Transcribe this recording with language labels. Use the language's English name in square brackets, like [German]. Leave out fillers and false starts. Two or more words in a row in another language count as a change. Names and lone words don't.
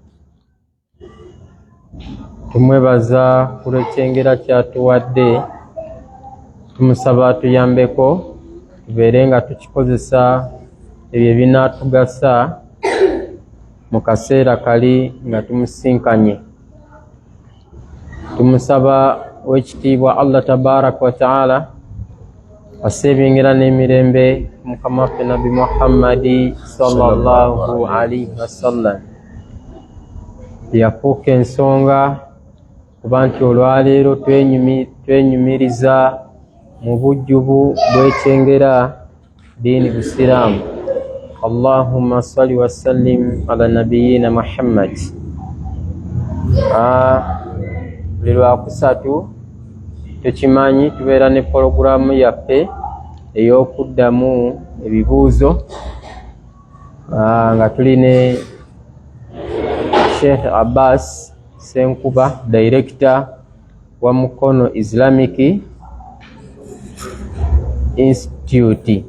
[Ganda] Tumwebaza ku lw'ekyengera kyatuwadde, tumusaba atuyambeko tubeere nga tukikozesa ebyo ebinaatugasa mu kaseera kali nga tumusinkanye. Tumusaba ow'ekitiibwa Allah [Arabic] تبارك وتعالى [Ganda] aseebyengira n'emirembe Mukama waffe Nabi Muhammadi [Arabic] صلى الله عليه وسلم, [Ganda] yafuuka ensonga kuba nti olwaleero twenyumiriza mu bujjubu bw'ekyengera diini Busiraamu. [Arabic] اللهم صل وسلم على نبينا محمد. [Ganda] Buli lwakusatu tukimanyi tubeera ne pologulaamu yaffe ey'okuddamu ebibuuzo nga tuli ne Sheikh Abbas Senkuba, Director wa Mukono Islamic Institute.